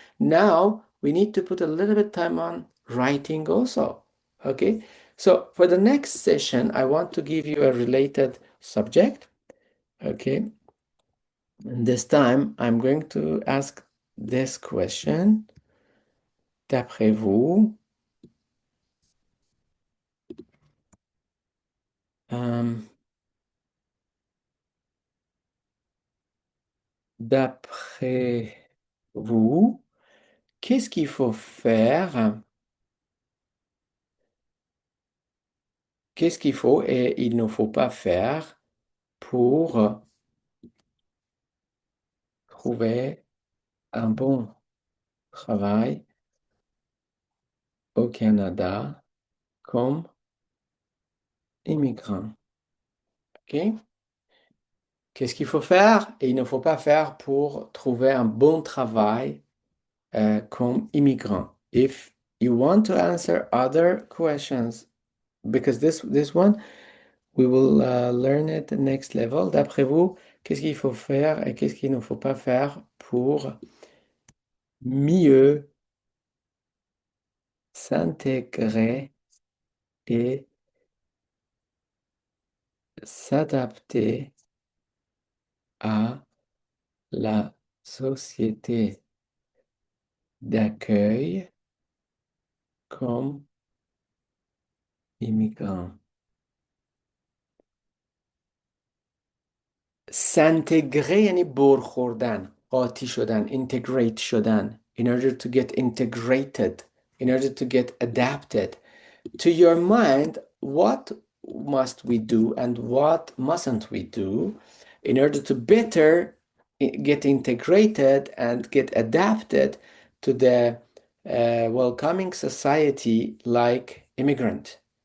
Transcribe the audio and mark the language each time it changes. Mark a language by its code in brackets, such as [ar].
[en] Now we need to put a little bit time on writing also, okay? So for the next session, I want to give you a related subject, okay? And this time, I'm going to ask this question. [fr] D'après vous, d'après vous, qu'est-ce qu'il faut faire? Qu'est-ce qu'il faut et il ne faut pas faire pour trouver un bon travail au Canada comme immigrant? OK? Qu'est-ce qu'il faut faire et il ne faut pas faire pour trouver un bon travail comme immigrant? [en] If you want to answer other questions, because this one, we will learn it the next level. [fr] D'après vous, qu'est-ce qu'il faut faire et qu'est-ce qu'il ne faut pas faire pour mieux s'intégrer et s'adapter à la société d'accueil comme immigrant? [fa] s'intégrer یعنی بر خوردن، قاطی شدن، integrate شدن. [en] In order to get integrated, in order to get adapted. To your mind, what must we do and what mustn't we do in order to better get integrated and get adapted to the welcoming society like immigrant?